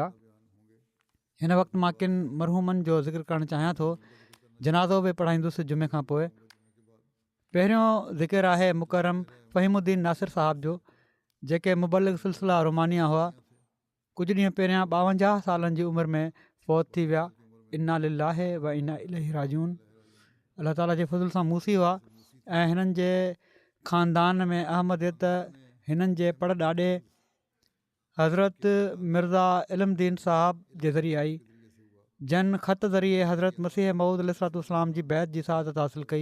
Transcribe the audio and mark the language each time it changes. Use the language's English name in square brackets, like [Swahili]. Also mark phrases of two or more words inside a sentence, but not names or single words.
[Sindhi] हिन वक़्तु मां किन मरहूमनि जो ज़िक्र करणु चाहियां थो, जनाज़ो बि पढ़ाईंदुसि जुमे खां पोइ। पहिरियों ज़िक्र आहे मुकरम फ़हीमुद्दीन नासिर साहिब जो, जेके मुबलिग सिलसिला रोमानिया हुआ। कुझु ॾींहं पहिरियां 52 सालनि जी उमिरि में फ़ौत थी विया। [Arabic] إنا لله وإنا إليه راجعون. [Sindhi] अलाह ताला जे फज़ल सां मूसी हुआ ऐं हिननि जे ख़ानदान में अहमदियत हिननि जे पड़ ॾाॾे हज़रत मिर्ज़ा इल्मदीन साहब जे ज़रिए आई, जन ख़त ज़रिए हज़रत मसीह मऊद अलैहिस्सलाम जी बैत जी सआदत हासिलु कई।